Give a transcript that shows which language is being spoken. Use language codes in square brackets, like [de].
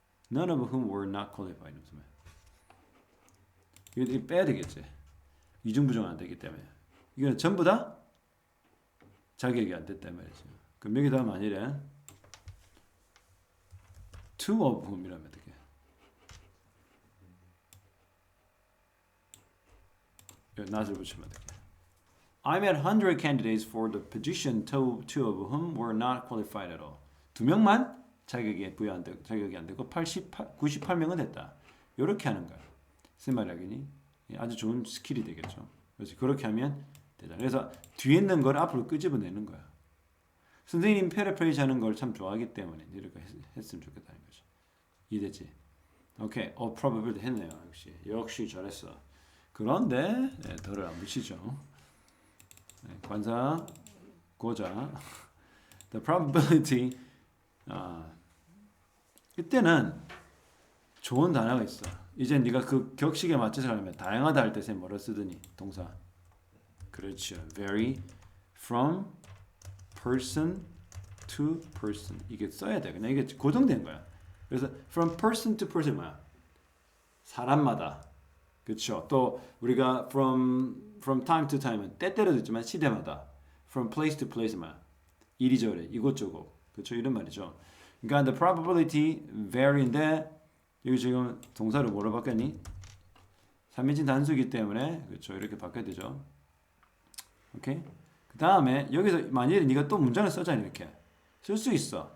[en] None of whom were not qualified. [ko] 이거 빼야 되겠지. 이중부정 안 되기 때문에. 이거는 전부 다 자격이 안 됐단 말이죠. 그럼 여기다가 만일에 two of whom이라면 어떻게? 여기 not을 붙이면 어떻게? [en] I met 100 candidates for the position, two of whom were not qualified at all. [ko] 두 명만 자격이 안 되고 98명은 됐다. 이렇게 하는 거야. 무슨 말이야니? 아주 좋은 스킬이 되겠죠. 그래서 그렇게 하면 되잖아. 그래서 뒤에 있는 걸 앞으로 끄집어내는 거야. 선생님 패러프레이즈 하는 걸 참 좋아하기 때문에 이렇게 했으면 좋겠다는 거죠. 이해됐지? 오케이. probability 했네요. 역시 잘했어. 그런데 덜을 안 붙이죠. 관사 고자 [en] the probability [ko] 이때는 좋은 단어가 있어. 이제 네가 그 격식에 맞춰서 하려면 다양하다 할 때 쌤 뭐라 쓰더니 동사. 그렇죠. [en] vary from person to person [ko] 이게 써야 돼. 그냥 이게 고정된 거야. 그래서 [en] from person to person [ko] 뭐야? 사람마다. 그렇죠. 또 우리가 [en] from time to time [ko] 은 때때로도 있지만 시대마다 [en] from place to place [ko] 뭐야? 이리저리 이곳저곳. 그렇죠. 이런 말이죠. 그러니까 [en] the probability vary [ko] 인데 여기 지금 동사를 뭐로 바뀌었니? 3인칭 단수이기 때문에 그렇죠. 이렇게 바뀌어야 되죠. 오케이? 그 다음에 여기서 만약에 네가 또 문장을 써잖아. 이렇게 쓸 수 있어.